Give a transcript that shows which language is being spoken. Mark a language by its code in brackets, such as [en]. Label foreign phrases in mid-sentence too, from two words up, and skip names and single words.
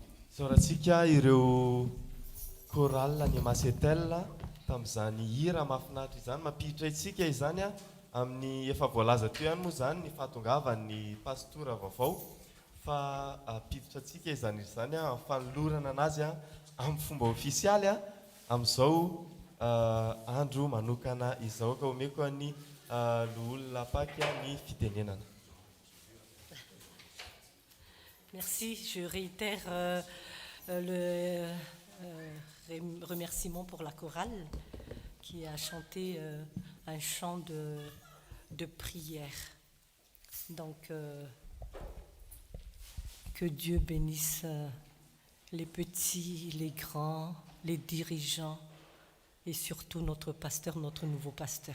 [mg] Saorantsika ireo chorale ny Masetel tamin'izany hira mahafinaritra izany, mampihitra itsika izany amin'ny efa voalaza teo ihany moa izany ny fahatongavan'ny pastora vaovao fa ampiditra antsika izany fanolorana anazy amin'ny fomba ofisialy amin'izao andro manokana izao ka omeko ny loholona Pâques ny fitenenana. [fr] Merci, je réitère le remerciement pour la chorale qui a chanté un chant de prière. Donc, que Dieu bénisse les petits, les grands, les dirigeants et surtout notre pasteur, notre nouveau pasteur.